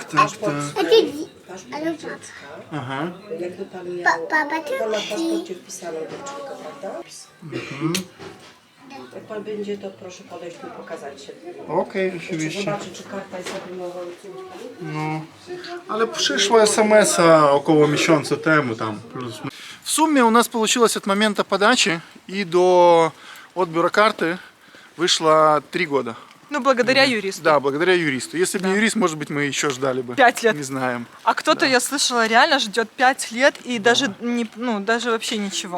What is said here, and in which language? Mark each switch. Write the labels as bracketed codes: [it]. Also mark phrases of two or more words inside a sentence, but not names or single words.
[pl] Ale Aha. jakby pan miał pan na paszporcie wpisaną dziewczynkę, prawda? Jak pan będzie, to proszę podejść tu i pokazać się. Okej, oczywiście. Zobaczyć, czy karta jest zabrimowana. No, ale przyszła [ru] смс-а около [pl] miesiąca temu tam. [ru] В сумме у нас получилось от момента подачи и до отбора карты вышло 3 года. Ну, благодаря юристу. Да, благодаря юристу. Если бы не юрист, может быть, мы еще ждали бы. 5 лет. Не знаем. А кто-то, я слышала, реально ждет 5 лет и даже не, ну, даже вообще ничего.